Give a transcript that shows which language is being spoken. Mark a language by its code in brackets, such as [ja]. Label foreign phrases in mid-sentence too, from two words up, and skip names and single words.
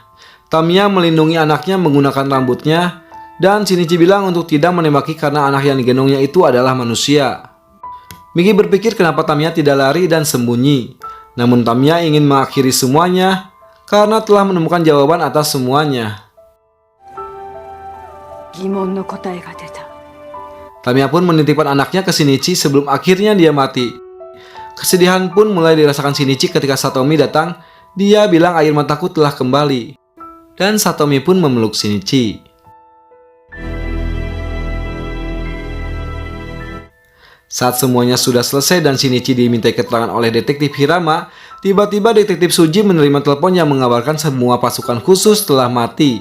[id] Tamiya melindungi anaknya menggunakan rambutnya, dan Shinichi bilang untuk tidak menembaki karena anak yang digendongnya itu adalah manusia. Migi berpikir kenapa Tamiya tidak lari dan sembunyi. Namun Tamiya ingin mengakhiri semuanya karena telah menemukan jawaban atas semuanya. [ja] 疑問の答えが出た。 [id] Tamiya pun menitipkan anaknya ke Shinichi sebelum akhirnya dia mati. Kesedihan pun mulai dirasakan Shinichi ketika Satomi datang. Dia bilang air mataku telah kembali. Dan Satomi pun memeluk Shinichi. Saat semuanya sudah selesai dan Shinichi dimintai keterangan oleh detektif Hirama, tiba-tiba detektif Suji menerima telepon yang mengabarkan semua pasukan khusus telah mati.